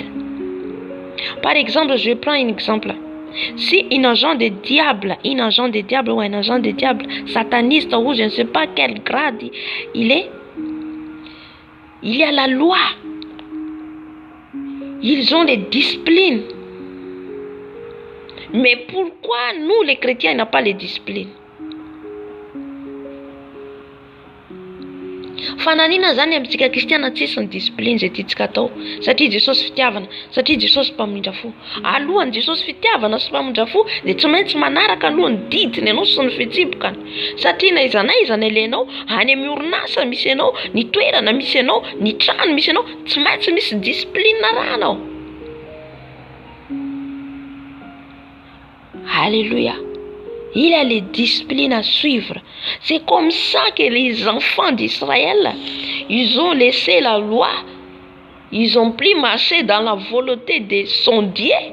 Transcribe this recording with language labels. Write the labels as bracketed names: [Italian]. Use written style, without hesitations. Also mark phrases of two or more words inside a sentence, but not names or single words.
[French] Par exemple, je prends un exemple. Si un agent de diable ou un agent de diable sataniste ou je ne sais pas quel grade il est, il y a la loi. Ils ont les disciplines. Mais pourquoi nous les chrétiens n'avons pas les disciplines? [Malagasy] Fananina zany amintsika kristiana tsisy ny discipline zay tiantsika atao satria Jesosy fitiavana, satria Jesosy mpamindra fo. Alohan'ny Jesosy fitiavana sy mpamindra fo dia tsy maintsy manaraka aloha ny didiny ianao sy ny fihetsibokany. Satria na iza ilainao any amin'ny orinasa misy ianao, ny toerana misy ianao, ny trano misy ianao, tsy maintsy misy discipline rahanao. Alléluia. [French] Il y a les disciplines à suivre. C'est comme ça que les enfants d'Israël, ils ont laissé la loi. Ils ont plus marché dans la volonté de son Dieu.